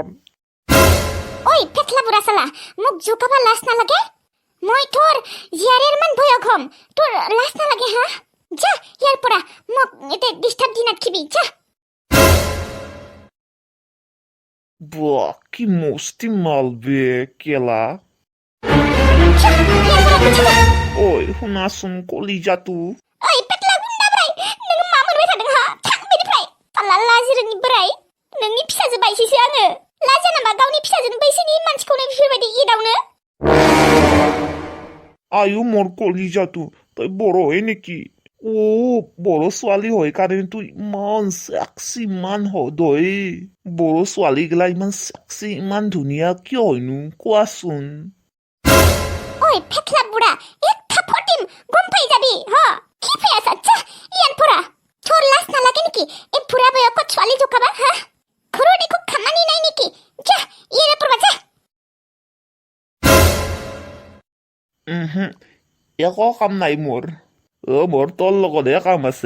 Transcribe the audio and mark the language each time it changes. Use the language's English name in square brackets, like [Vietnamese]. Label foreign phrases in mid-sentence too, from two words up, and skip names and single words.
[Assamese] ঐ পেটলা বুঢ়া চালা মোক জোকাবা লাজ নালাগে মই তোৰ জীয়াৰেৰ মান ভয়ক হম তোৰ লাজ নালাগে হা যা ইয়াৰ পৰা মোক এতে ডিষ্টাৰ্ব দি নাথাকিবি যা বাহ কি মস্তি মাল বে কেলা যা, ইয়াৰ পৰা গুচি যা। ঐ শুনাচোন কলিজাটো [Bodo] ঐ पेटला गुन्दा बोराय नों मा मोनबाय थादों हा थां बेनिफ्राय पाल्ला लाजिरोङि बोराय नोंनि फिसाजो बायसैसो आङो लाजिया नामा गावनि फिसाजोनि बैसोनि मानसिखौनो बेफोरबायदि एदावनो [Assamese] আয়ো মোৰ কলিজাটো তই বড় হয় নেকি বড় ছোৱালী হয় কাৰণে তই ইমান চেক্সি ইমান সদয় বড় ছোৱালীগিলা ইমান চেক্সি ইমান ধুনীয়া কিয় হয়নো কোৱাচোন ঐ পেটলা বুঢ়া এক থাপৰ দিম গম পাইজাবি হ কি পাই আছা যা ইয়াৰ পৰা তোৰ লাজ নালাগে নেকি এই বুঢ়া বয়সত ছোৱালী জোকাবা হা ঘৰত একো খামানি নাই নেকি যা ইয়াৰ পৰা যা একো কাম নাই মোৰ মোৰ তোৰ লগতহে কাম আছে